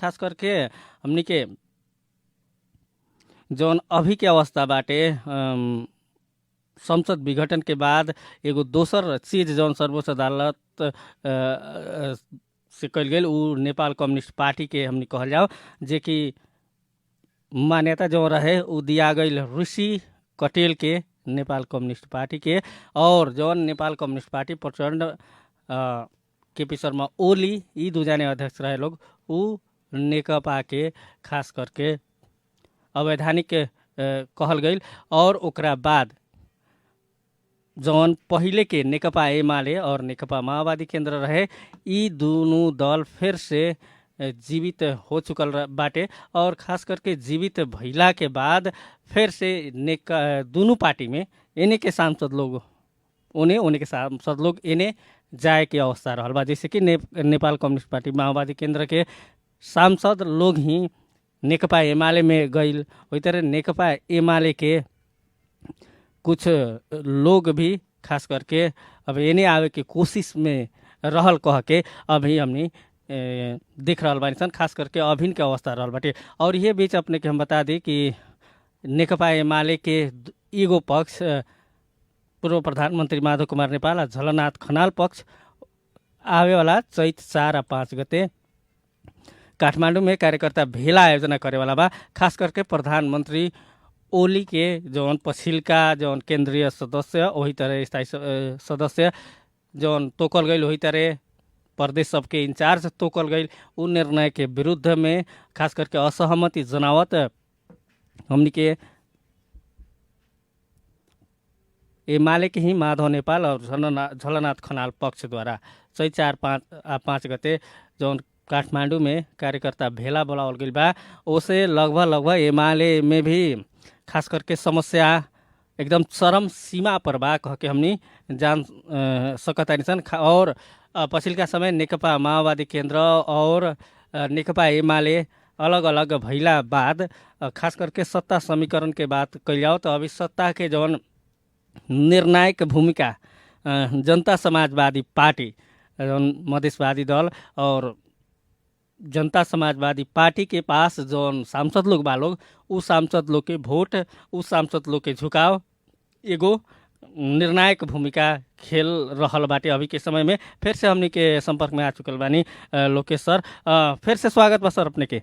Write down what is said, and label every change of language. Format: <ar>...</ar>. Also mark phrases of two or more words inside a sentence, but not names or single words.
<bho>खास करके हमनी के जौन अभी के अवस्था बाटे, संसद विघटन के बाद एगो दोसर चीज जौन सर्वोच्च अदालत से कल गई उ नेपाल कम्युनिस्ट पार्टी के हमनी कहल जाओ, जे कि मान्यता जो रहे उ दिया गई ऋषि कटेल के नेपाल कम्युनिस्ट पार्टी के, और जौन नेपाल कम्युनिस्ट पार्टी प्रचंड केपी शर्मा ओली यी दुजाने अध्यक्ष रहे लोग, ऊ नेकपा के खास करके अवैधानिक कहल गई। और ओकरा बाद जौन पहिले के नेकपा एमाले और नेकपा माओवादी केन्द्र रहे, यी दोनों दल फिर से जीवित हो चुकल बाटे। और खास करके जीवित भइला के बाद फिर से दोनों पार्टी में एने के सांसद लोग ओने के सांसद लोग एने जाए के अवस्था रहल बा। जैसे कि नेपाल कम्युनिस्ट पार्टी माओवादी केन्द्र के सांसद लोग ही नेकपा एमाले में गईल, वही तरह नेकपा एमाले के कुछ लोग भी खास करके अब एने आवे के कोशिश में रहल कह के अभी हमनी देख रहल बानी सन, खास करके अभिन के अवस्था रहल बाटे। और ये बीच अपने के हम बता दी कि नेकपा एमाले के एगो पक्ष पूर्व प्रधानमंत्री माधव कुमार नेपाल और झलनाथ खनाल पक्ष आवे वाला चैत 4 और 5 गते काठमांडू में कार्यकर्ता भेला आयोजना करे वाला बा। खास करके प्रधानमंत्री ओली के जौन पछिलका जौन केंद्रीय सदस्य वही तरह स्थायी सदस्य जौन तोकल गई, वही तरह प्रदेश सबके इंचार्ज तोकल गई, उ निर्णय के विरुद्ध में खास करके असहमति जनावत हमनी के एमाले के ही माधव नेपाल और झलनाथ खनाल पक्ष द्वारा चैत 4 और 5 गते जौन काठमांडू में कार्यकर्ता भेला बोलावल गई बा। उसे लगभग एमाले में भी खास करके समस्या एकदम चरम सीमा पर बा कह के हमनी जान सकतानी सन। और पछिल्का समय नेकपा माओवादी केन्द्र और नेकपा एमाले अलग अलग भइला बाद खास करके सत्ता समीकरण के बात कइल जाओ तो अभी सत्ता के जौन निर्णायक भूमिका जनता समाजवादी पार्टी जौन मधेशवादी दल और जनता समाजवादी पार्टी के पास जौन सांसद लोग बा लोग, उ सांसद लोग के वोट, उ सांसद लोग के झुकाव एगो निर्णायक भूमिका खेल रहल बाटे अभी के समय में। फिर से हमनी के संपर्क में आ चुकल बानी लोकेश सर, फिर से स्वागत बा सर अपने के।</bho>